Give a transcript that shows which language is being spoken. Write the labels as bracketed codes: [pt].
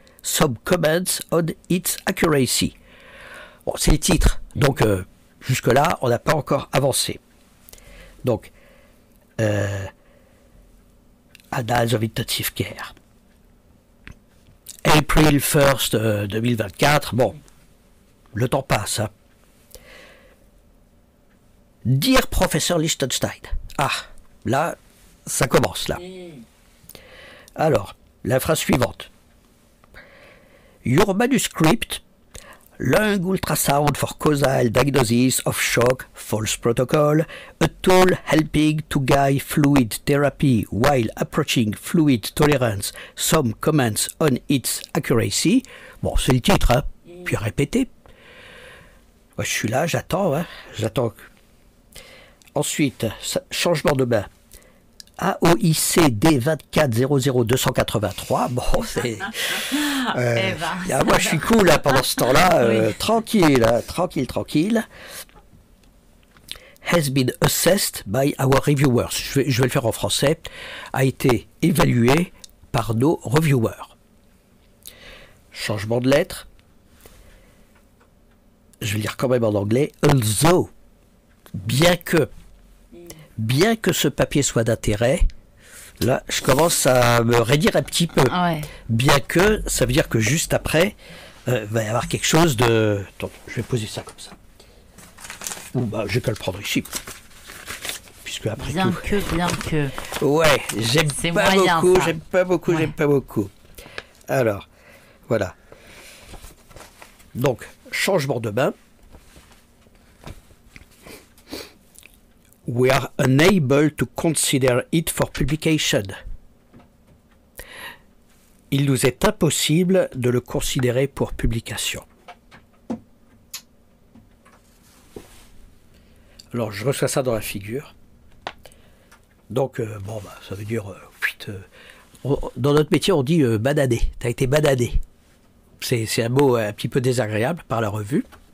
[en] Some comments on its accuracy. [fr] Bon, c'est le titre. Donc, jusque-là, on n'a pas encore avancé. Donc, Annals of Intensive Care. [en] April 1st 2024. [fr] Bon. Le temps passe. Hein. [en] Dear Professor Lichtenstein. [fr] Ah, là, ça commence, là. Alors, la phrase suivante. [en] Your manuscript, Lung Ultrasound for Causal Diagnosis of Shock, False Protocol, a tool helping to guide fluid therapy while approaching fluid tolerance, some comments on its accuracy. [fr] Bon, c'est le titre, hein, puis répété. Ouais, je suis là, j'attends, hein, j'attends. Ensuite, changement de main. AOIC D2400283. Bon, c'est. Moi, je suis cool là, pendant ce temps-là. Oui. Tranquille, hein, tranquille. [en] Has been assessed by our reviewers. [fr] Je vais le faire en français. A été évalué par nos reviewers. Changement de lettre. Je vais le lire quand même en anglais. Although, bien que ce papier soit d'intérêt, là, je commence à me raidir un petit peu. Ouais. Bien que, ça veut dire que juste après, va y avoir quelque chose de... Attends, je vais poser ça comme ça. Bah, j'ai qu'à le prendre ici. Puisque après bien tout... que... Ouais, j'aime pas beaucoup. Alors, voilà. Donc, changement de main. [en] We are unable to consider it for publication. [fr] Il nous est impossible de le considérer pour publication. Alors, je reçois ça dans la figure. Donc, ça veut dire... dans notre métier, on dit badadé. Tu as été badadé. C'est un mot un petit peu désagréable par la revue.